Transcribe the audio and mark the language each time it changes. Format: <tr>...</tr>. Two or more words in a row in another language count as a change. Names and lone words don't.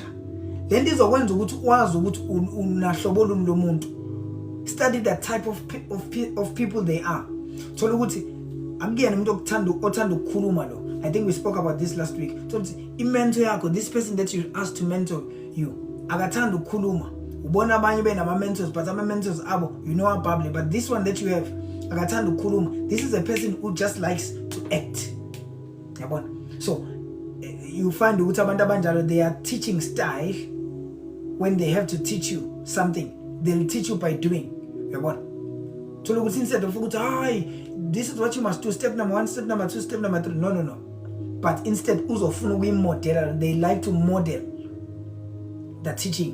<en>Then these are ones study the type of people they are. So look, I think we spoke about this last week. So this person that you asked to mentor you,</en> <nd>agathanda ukukhuluma. Ubona abanye benama mentors, but ama mentors abo,</nd> <en>you know are public. But this one that you have,</en> <nd>agathanda ukukhuluma,</nd> <en>this is a person who just likes to act. So you find</en> <nd>ukuthi abantu abanjalo,</nd> <en>their teaching style, when they have to teach you something, they'll teach you by doing. So look, instead of this is what you must do, step number 1, step number 2, step number 3. No. But instead, they like to model the teaching.</en>